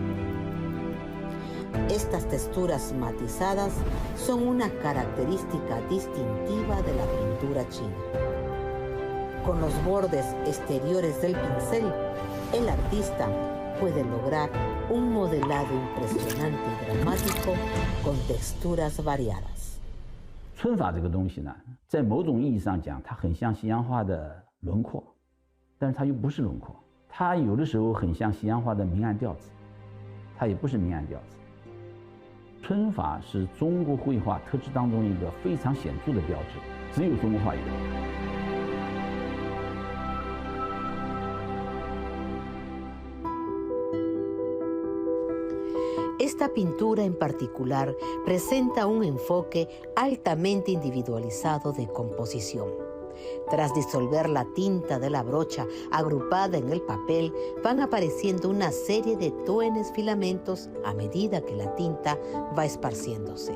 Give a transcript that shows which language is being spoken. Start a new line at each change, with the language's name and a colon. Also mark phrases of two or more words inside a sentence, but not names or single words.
Spanish: Estas texturas matizadas son una característica distintiva de la pintura china. Con los bordes exteriores del pincel, el artista puede lograr un modelado impresionante y dramático con texturas variadas.
Chinese: 皴法这个东西呢，在某种意义上讲，它很像西洋画的轮廓，但是它又不是轮廓。它有的时候很像西洋画的明暗调子，它也不是明暗调子。皴法是中国绘画特质当中一个非常显著的标志，只有中国画有。
Spanish: Esta pintura en particular presenta un enfoque altamente individualizado de composición. Tras disolver la tinta de la brocha agrupada en el papel, van apareciendo una serie de tóenes filamentos a medida que la tinta va esparciéndose.